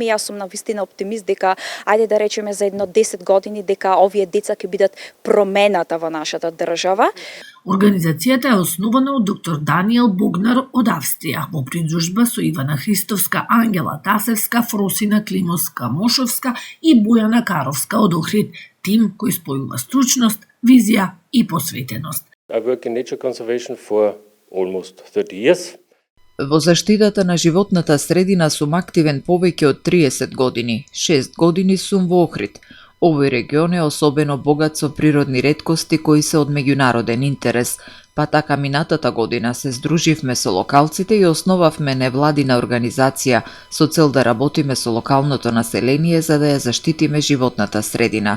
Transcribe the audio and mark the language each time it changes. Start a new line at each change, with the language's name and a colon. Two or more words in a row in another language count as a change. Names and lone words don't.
Macedonian: Јас сум навистина оптимист дека, ајде да речеме за едно 10 години, дека овие деца ќе бидат промената во нашата држава. Организацијата е основана од доктор Даниел Богнар од Австрија, во придружба со Ивана Христовска, Ангела Тасевска, Фросина Климовска-Мошовска и Бојана Каровска од Охрид, тим кој спојува стручност, визија и посветеност.
English: I work in nature conservation for almost 30 years.
Macedonian: Во заштитата на животната средина сум активен повеќе од 30 години. 6 години сум во Охрид. Овој регион е особено богат со природни реткости кои се од меѓународен интерес, па така минатата година се здруживме со локалците и основавме невладина организација со цел да работиме со локалното население за да ја заштитиме животната средина.